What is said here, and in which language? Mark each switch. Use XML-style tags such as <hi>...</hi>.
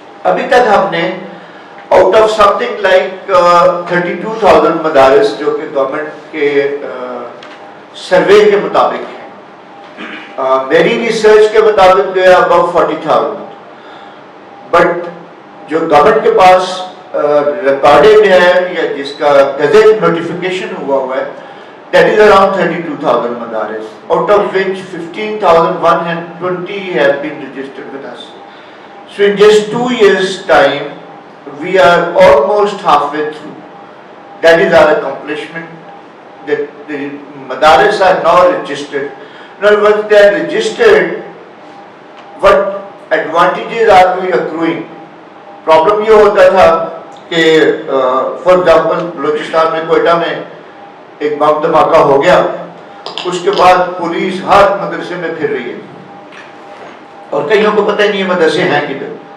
<ur>ابھی تک ہم نے</ur> <en>out of something like 32,000</en> <ur>مدارس جو کہ گورنمنٹ کے سروے کے مطابق ہیں, میری ریسرچ کے مطابق جو ہے</ur> <en>about 40,000,</en> <ur>بٹ جو گورنمنٹ کے پاس ریکارڈڈ ہے یا جس کا گزٹ نوٹیفیکیشن ہوا ہے,</ur> <en>that is around 32,000 madaris, out of which 15,120 have been registered with us. So in just 2 years time we are almost halfway through. That is our accomplishment, that the madaris are now registered. Now once they are registered, what advantages are we accruing?</en> <ur>Problem یہ ہوتا تھا کہ</ur> <en>for example</en> <ur>Balochistan میں, کوئٹہ میں ایک بم دھماکہ ہو گیا، اس کے بعد پولیس ہر مدرسے میں پھر رہی ہے اور کئیوں کو پتہ ہی نہیں ہے مدرسے ہیں کدھر.</ur>